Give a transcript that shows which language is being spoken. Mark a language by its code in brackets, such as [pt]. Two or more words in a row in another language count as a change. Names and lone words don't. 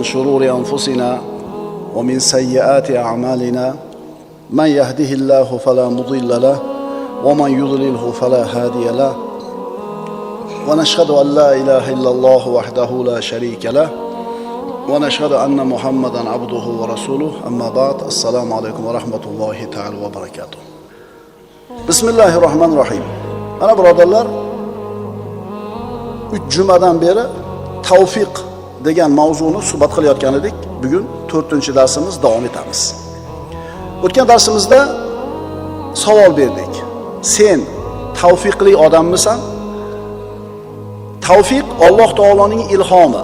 [ar] شرور أنفسنا ومن سيئات أعمالنا من يهده الله فلا مضل له ومن يضلله فلا هادي له ونشهد أن لا إله إلا الله وحده لا شريك له ونشهد أن محمدا عبده ورسوله أما بعد السلام عليكم ورحمة الله تعالى وبركاته. Bismillahirrahmanirrahim. [uz] Ana birodarlar, 3 jumadan beri tavfiq degan mavzuni suhbat qilayotgan edik. Bugun 4-darsimiz davom etamiz. O'tgan darsimizda savol berdik. Sen tavfiqli odammisan? Tavfiq Alloh taoloning ilhomi.